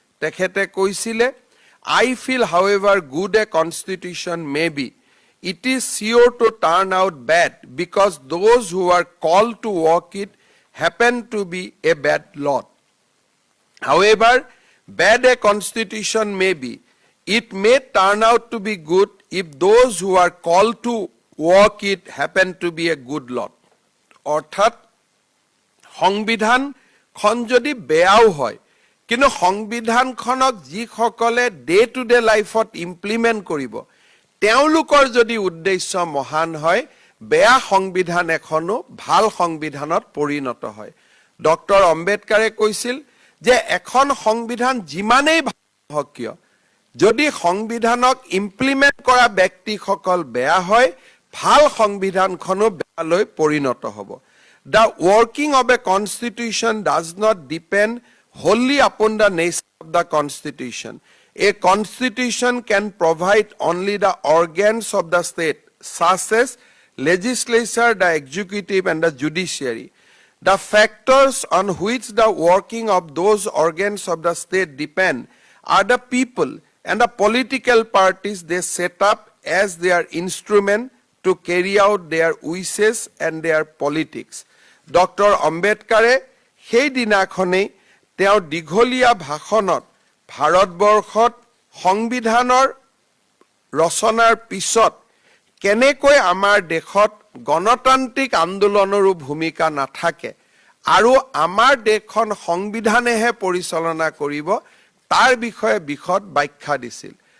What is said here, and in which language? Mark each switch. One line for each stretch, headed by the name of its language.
Assamese: তেখেতে কৈছিলে,
English: I feel however good a constitution may be, it is sure to turn out bad because those who are called to work it happen to be a bad lot. However bad a constitution may be, it may turn out to be good if those who are called to work it happen to be a good lot.
Assamese: অৰ্থাৎ সংবিধানখন যদি বেয়াও হয়, কিন্তু সংবিধানখনক যিসকলে day to day লাইফত implement কৰিব, তেওঁলোকৰ যদি উদ্দেশ্য মহান হয়, বেয়া সংবিধান এখনো ভাল সংবিধানত পৰিণত হয়। ডক্টৰ আম্বেদকাৰে কৈছিল যে এখন সংবিধান যিমানেই ভাল হওক কিয়, যদি সংবিধানক ইমপ্লিমেণ্ট কৰা ব্যক্তিসকল বেয়া হয়, ভাল সংবিধানখনো বেয়ালৈ পৰিণত হ'ব।
English: The working of a constitution does not depend wholly upon the nature of the constitution. A constitution can provide only the organs of the state, such as legislature, the executive, and the judiciary. The factors on which the working of those organs of the state depend are the people and the political parties they set up as their instrument to carry out their wishes and their politics. Dr.
Assamese: Ambedkare সেই দিনাখনেই তেওঁ দীঘলীয়া ভাষণত ভাৰতবৰ্ষত সংবিধানৰ ৰচনাৰ পিছত কেনেকৈ আমাৰ দেশত গণতান্ত্ৰিক আন্দোলনৰো ভূমিকা নাথাকে আৰু আমাৰ দেশখন সংবিধানেহে পৰিচালনা কৰিব, তাৰ বিষয়ে বিশদ ব্যাখ্যা দিছিল।